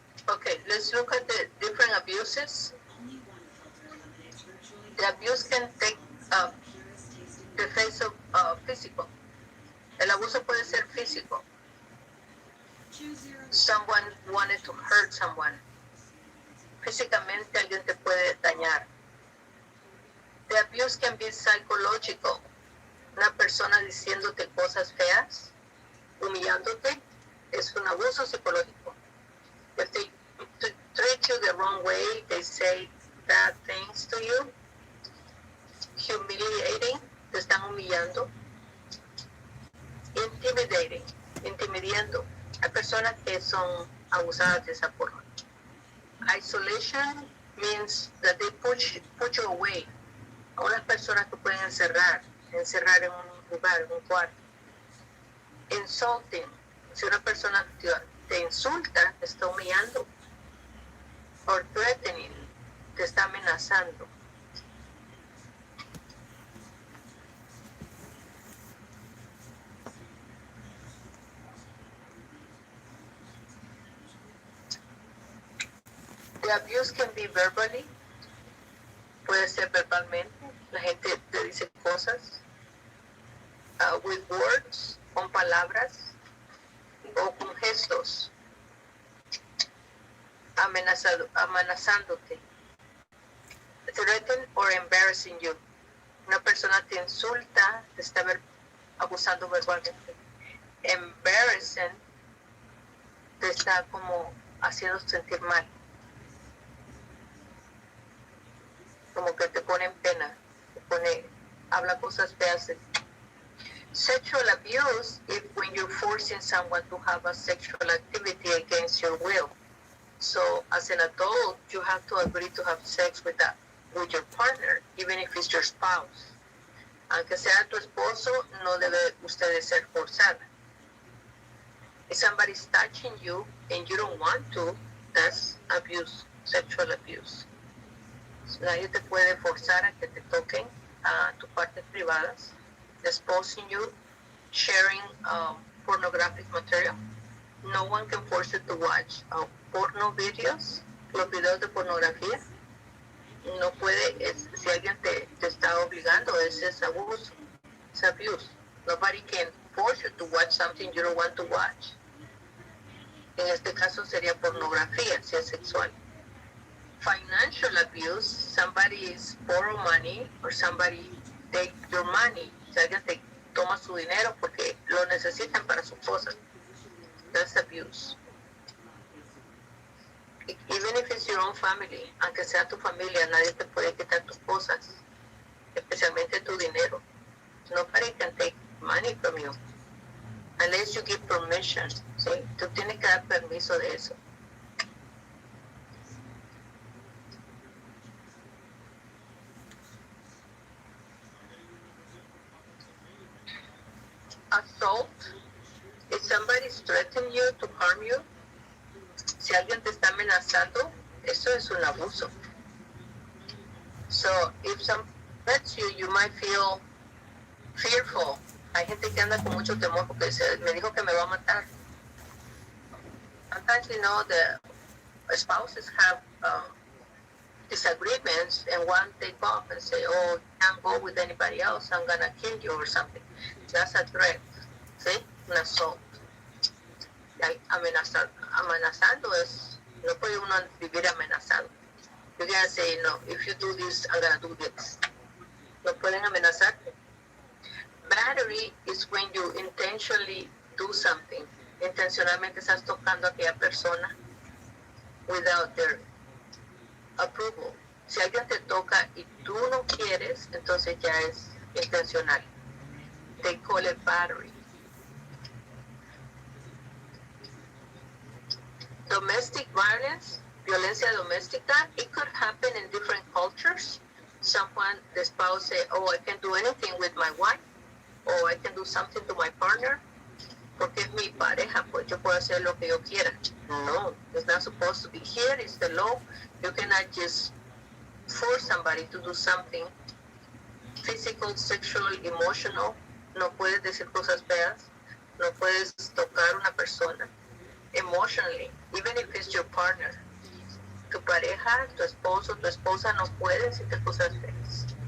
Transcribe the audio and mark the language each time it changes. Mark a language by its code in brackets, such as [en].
[en] Okay, let's look at the different abuses. The abuse can take the face of physical. [es] El abuso puede ser físico. [en] Someone wanted to hurt someone. [es] Físicamente alguien te puede dañar. [en] The abuse can be psychological. [es] Una persona diciéndote cosas feas, humillándote, es un abuso psicológico. [en] If they treat you the wrong way, they say bad things to you, humiliating, [es] te están humillando, [en] intimidating, [es] intimidando. Hay personas que son abusadas de esa forma. [en] Isolation means that they put you away. [es] A unas personas que pueden encerrar en un lugar, en un cuarto. [en] Insulting, [es] si una persona te insulta, te está humillando. [en] Or threatening, [es] te está amenazando. [en] The abuse can be verbally, [es] puede ser verbalmente, la gente te dice cosas, [en] with words, [es] con palabras, o con gestos, amenazándote. [en] threaten or embarrassing you. [es] Una persona te insulta, te está abusando verbalmente. Embarrassing, te está como haciendo sentir mal. Como que te pone en pena, habla cosas feas. [en] Sexual abuse is when you're forcing someone to have a sexual activity against your will. So as an adult, you have to agree to have sex with your partner, even if it's your spouse. [es] Aunque sea tu esposo, no debe usted ser forzada. [en] If somebody's touching you and you don't want to, that's abuse, sexual abuse. [es] So nadie te puede forzar a que te toquen a tus partes privadas, [en] exposing you, sharing pornographic material. No one can force you to watch porno videos, [es] los videos de pornografía. No puede, si alguien te está obligando, ese es abuso, es abuse. [en] Nobody can force you to watch something you don't want to watch. [es] En este caso sería pornografía, si es sexual. [en] Financial abuse, somebody is borrow money or somebody take your money. [es] Si alguien te toma su dinero porque lo necesitan para sus cosas. [en] That's abuse. Even if it's your own family, [es] aunque sea tu familia, nadie te puede quitar tus cosas, especialmente tu dinero. [en] Nobody can take money from you unless you give permission. [es] ¿Sí? Tú tienes que dar permiso de eso. [en] Assault, if somebody is threatening you to harm you, [es] si alguien te está amenazando, eso es un abuso. [en] So, if someone threats you, you might feel fearful. [es] Hay gente que anda con mucho temor porque me dijo que me va a matar. [en] Sometimes, you know, the spouses have disagreements and one take off and say, oh, you can't go with anybody else, I'm gonna kill you or something. That's a threat. [es] ¿Sí? [en] Un assault. [es] Amenazando es, no puede uno vivir amenazando. [en] You can say, no, if you do this, I'm gonna do this. [es] No pueden amenazarte. [en] Battery is when you intentionally do something. [es] Intencionalmente estás tocando a aquella persona [en] without their approval. [es] Si alguien te toca y tú no quieres, entonces ya es intencional. [en] They call it battery. Domestic violence, [es] violencia doméstica, [en] it could happen in different cultures. Someone, the spouse say, oh, I can do anything with my wife, or I can do something to my partner, [es] porque es mi pareja, pues yo puedo hacer lo que yo quiera. [en] No, it's not supposed to be. Here is the law. You cannot just force somebody to do something physical, sexual, emotional. [es] No puedes decir cosas feas. No puedes tocar a una persona. [en] Emotionally, even if it's your partner. [es] Tu pareja, tu esposo, tu esposa no puede decirte cosas feas.